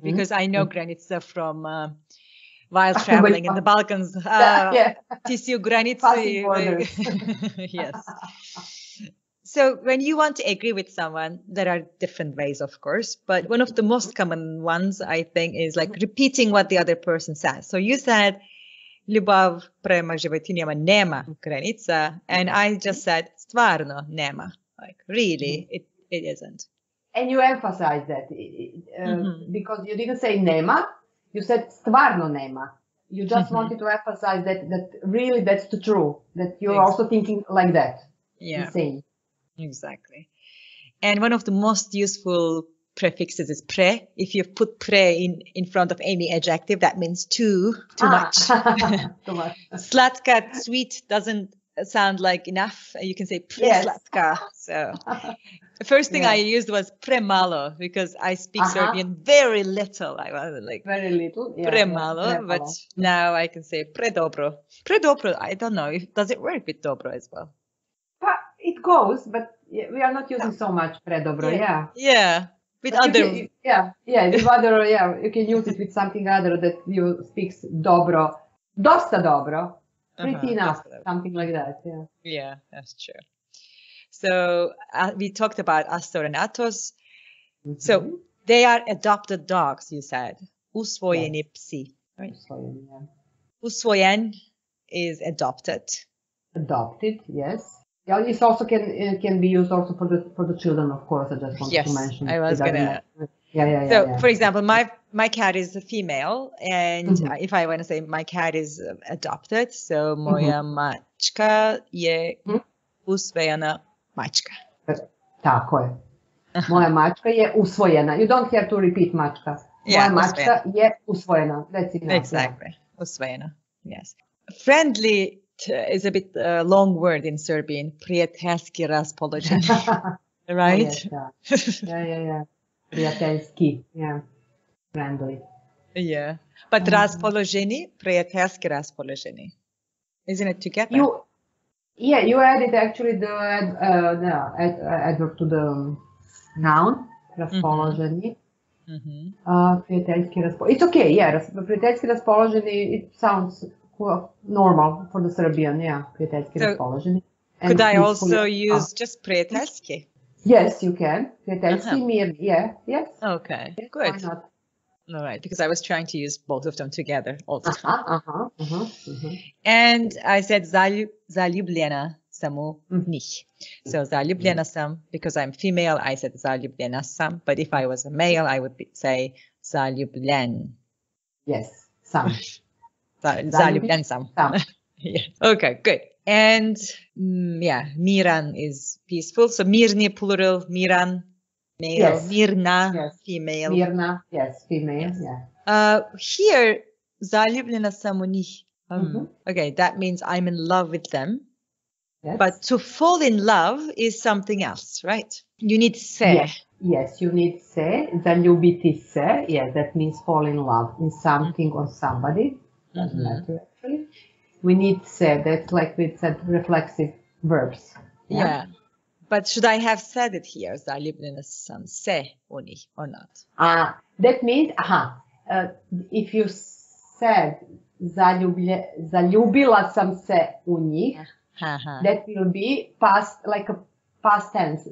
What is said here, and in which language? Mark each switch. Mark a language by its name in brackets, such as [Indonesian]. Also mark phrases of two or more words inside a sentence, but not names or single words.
[English] Because I know granica from while traveling in the Balkans. [Serbian] Tisiu granici. Yes. [English] So when you want to agree with someone, there are different ways, of course, but one of the most common ones, I think, is like repeating what the other person says. So you said, [Serbian] Ljubav, prema, životinjama, nema, granica, [English] and I just said, [Serbian] stvarno, nema. [English] Like, really, it isn't. And you emphasize that because you didn't say nema, you said [Serbian] stvarno nema. [English] You just wanted to emphasize that really that's the truth, that you're also thinking like that. Yeah. Same. Exactly. And one of the most useful prefixes is pre. If you put pre in front of any adjective, that means too much. Too much. Slatka, sweet, doesn't sound like enough. You can say preslatka. So the first thing I used was premalo because I speak Serbian very little. I was like very little. Premalo, but now I can say predobro. Predobro, I don't know. Does it work with dobro as well? It goes, but we are not using so much predobro. Yeah. With other. With other. You can use it with something other that you speak [Serbian] dobro, dosta dobro. [English] Pretty enough, something like that. Yeah, that's true. So we talked about Astor and Atos. So they are adopted dogs, you said. [Serbian] Usvojeni psi. Right? Usvojen is adopted. [English] Adopted, yes. Yeah, this also can be used also for the children, of course. I just wanted to mention. I was gonna. So, for example, my cat is a female, and if I want to say my cat is adopted, so [Serbian] moja mačka je usvojena mačka. Tako je. Moja mačka je usvojena. [English] You don't have to repeat mačka. [Serbian] Moja mačka je usvojena. [English] That's enough. Exactly. Usvojena. Yes. Friendly is a bit long word in Serbian. [Serbian] Prijateljski raspoložen. [English] Right? Yeah. Prijateljski, yeah. Friendly. Yeah. But [Serbian] raspoloženi, prijateljski raspoloženi. [English] Isn't it together? You added actually the adverb to the noun, [Serbian] raspoloženi. Prijateljski raspoloženi. [English] It's okay, yeah. [Serbian] Prijateljski raspoloženi, [English] it sounds normal for the Serbian, yeah. [Serbian] Prijateljski raspoloženi. [English] Could I also use just prijateljski? Yes, you can. [Serbian] Prijateljski, mirni, [English] yeah, yes. Okay, yes, good. Why not? All right, because I was trying to use both of them together all the time. And I said [Serbian] zaljubljena sam u njih. So zaljubljena sam, [English] because I'm female, I said [Serbian] zaljubljena sam. [English] But if I was a male, I would say zaljubljen. Yes, [Serbian] sam. Zaljubljen sam. [English] Yeah. Okay, good. And miran is peaceful. So mirni plural, miran. Male, yes. Mirna, yes. Female. Mirna, yes, female, yes. Yeah. Here, [Serbian] zaljubljena sam u njih. [English] Okay, that means I'm in love with them. Yes. But to fall in love is something else, right? You need se. Yes, you need se. [Serbian] Zaljubiti se. [English] Yeah, that means fall in love in something or somebody. Doesn't matter, actually. We need se. That's like we said, reflexive verbs. Yeah. But should I have said it here, [Serbian] zaljubljena sam se u njih, [English] or not? That means, if you said [Serbian] zaljubila sam se u njih, [English] that will be past, like a past tense.